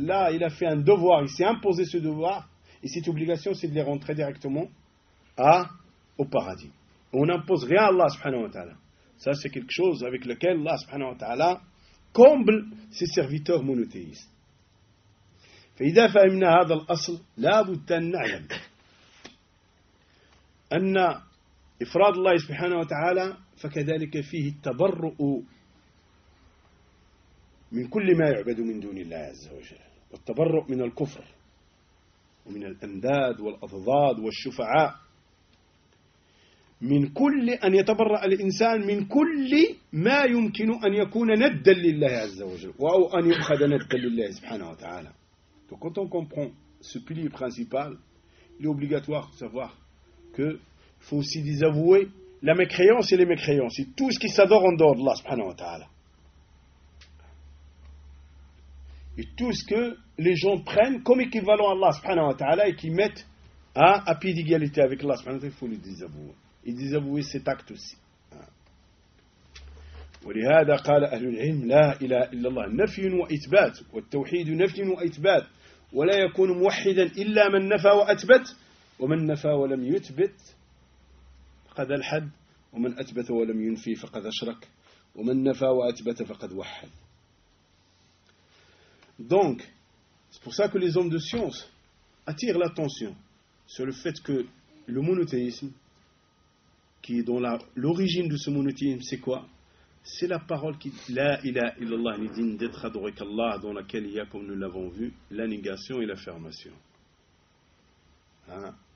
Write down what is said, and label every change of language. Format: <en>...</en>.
<fr>Là, il a fait un devoir. Il s'est imposé ce devoir. Et cette obligation, c'est de les rentrer directement au paradis. On n'impose rien à Allah subhanahu wa ta'ala. Ça, c'est quelque chose avec lequel Allah subhanahu wa ta'ala comble ses serviteurs monothéistes.</fr> <ar>فَإِذَا فَهِمْنَا هَذَا الْأَصْلِ لَا بُدَّ نَعْلَمْ أَنَّ إِفْرَادَ اللَّهِ سُبْحَانَهُ وَتَعَالَى فكذلك فيه التبرؤ من كل ما يعبد من دون الله عز وجل والتبرؤ من الكفر ومن الأنداد والأضداد والشفعاء من كل أن يتبرأ الإنسان من كل ما يمكن أن يكون ندا لله عز وجل أو أن يؤخذ ندا لله سبحانه وتعالى.</ar> <fr>Donc quand on comprend ce pilier principal, il est obligatoire de savoir qu'il faut aussi désavouer la mécréance et les mécréances, et tout ce qui s'adore en dehors d'Allah, subhanahu wa ta'ala. Et tout ce que les gens prennent comme équivalent à Allah, subhanahu wa ta'ala, et qu'ils mettent à pied d'égalité avec Allah, subhanahu wa ta'ala, il faut les désavouer. Et désavouer cet acte aussi.</fr> <ar>ولهذا قال أهل العلم لا إله إلا الله نفي وإثبات والتوحيد نفي وإثبات ولا يكون موحدا إلا من نفى وأثبت ومن نفى ولم يثبت فقد الحد ومن أثبت ولم ينفي فقد أشرك ومن نفى وأثبت فقد وحد.</ar> <fr>Donc c'est pour ça que les hommes de science attirent l'attention sur le fait que le monothéisme, qui est dans l'origine de ce monothéisme, c'est quoi? C'est la parole qui dit « La ilaha illallah » n'est digne d'être adoré qu'Allah, dans laquelle il y a, comme nous l'avons vu, la négation et l'affirmation. Hein?</fr>